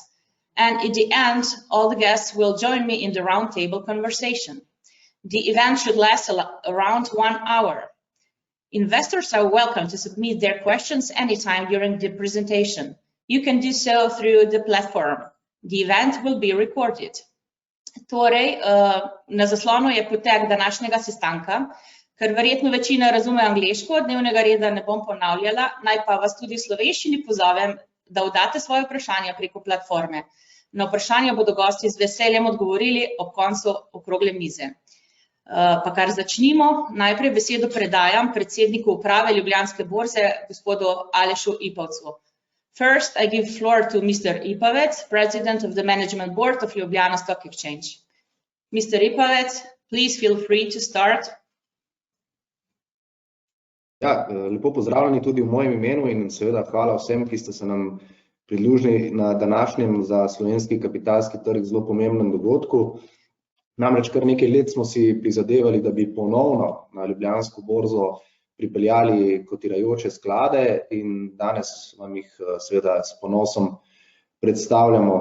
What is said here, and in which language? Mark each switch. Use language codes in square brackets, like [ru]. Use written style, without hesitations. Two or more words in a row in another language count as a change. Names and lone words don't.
[en] And at the end, all the guests will join me in the roundtable conversation. The event should last around 1 hour. Investors are welcome to submit their questions anytime during the presentation. You can do so through the platform. The event will be recorded. [sl] Torej, na zaslonu je potek današnjega sestanka, ker verjetno večina razume angleško, dnevnega reda ne bom ponavljala, naj pa vas tudi v slovenščini pozovem, da oddate svoje vprašanja preko platforme. Na vprašanja bodo gosti z veseljem odgovorili ob koncu okrogle mize. Pa kar začnimo, najprej besedo predajam predsedniku uprave Ljubljanske borze, gospodu Alešu Ipavcu. [en] First, I give floor to Mr. Ipavec, President of the Management Board of Ljubljana Stock Exchange. Mr. Ipavec, please feel free to start. [sl] Ja, lepo pozdravljeni tudi v mojem imenu in seveda hvala vsem, ki ste se nam pridružili na današnjem za slovenski kapitalski trg zelo pomembnem dogodku. Namreč kar nekaj let smo si prizadevali, da bi ponovno na Ljubljansko borzo pripeljali kotirajoče sklade in danes vam jih seveda s ponosom predstavljamo.